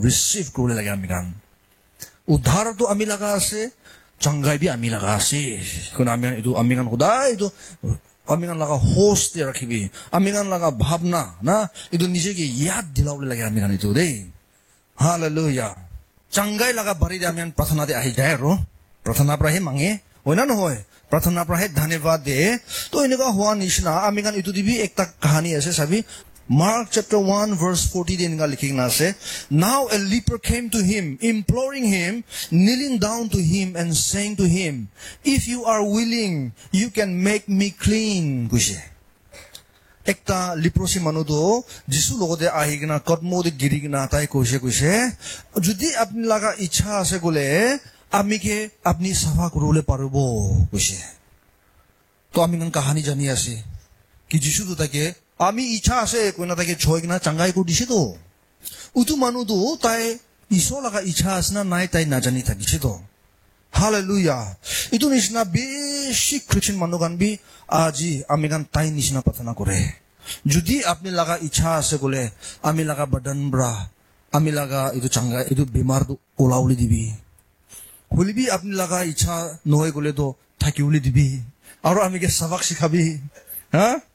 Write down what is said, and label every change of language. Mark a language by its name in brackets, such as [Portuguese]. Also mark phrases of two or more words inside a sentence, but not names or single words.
[Naga Pidgin] ৰিচিভ কৰিবলৈ লাগে আমি কান উদ্ধাৰটো আমি লগা আছে চাংগাই বি আমি লগা আছে আমি কান সদায় এইটো আমি কান লগা হোচ দিয়ে ৰাখিবি আমি কান লগা ভাৱনা না এইটো নিজকে ইয়াদ দিলাবলৈ লাগে আমি কান এইটো দেই হালেলুয়া চাংগাই লগা বাৰী আমি প্ৰাৰ্থনাতে আহি যায় আৰু প্ৰাৰ্থনাৰ পৰাহে মাঙে হয় না নহয় প্ৰাৰ্থনাৰ পৰাহে ধন্যবাদ দিয়ে তো এনেকুৱা হোৱা নিচিনা আমি কান এইটো দিবি একটা কাহানী আছে চাবি [English] Mark chapter 1 verse 40 [Naga Pidgin] এনেকা লিখি না আছে [English] now a leper came to him imploring him kneeling down to him and saying to him if you are willing you can make me clean [Naga Pidgin] কৈছে একটা লিপ্ৰসি মানুহটো যিশু লগতে আহি কিনা কদমতে গিৰি কিনা তাই কৈছে যদি আপুনি লগা ইচ্ছা আছে গলে আমিকে আপনি সাফা কৰিবলৈ পাৰিব কৈছে তো আমি কান কাহানী জানি আছে কি যিশুটো তাকে আমি ইচ্ছা আছে কোনা তাকে ছয় কিনা চাংগাই কৰি দিছে তো উটো মানুহটো তাই ঈশ্বৰ লগা ইচ্ছা আছে না নাই তাই নাজানি থাকিছে তো হালেলুয়া এইটো নিচিনা বেছি খ্ৰীষ্টান মানুহ গান বি আজি আমি গান তাই নিচিনা প্ৰাৰ্থনা কৰে যদি আপনি লগা ইচ্ছা আছে গলে আমি লগা বাদন ব্ৰা আমি লগা এইটো চাংগাই এইটো বেমাৰটো ওলাউলি দিবি হলিবি আপনি লগা ইচ্ছা নহয় গলে তো থাকিউলি দিবি আৰু আমিকে সবক শিখাবি হা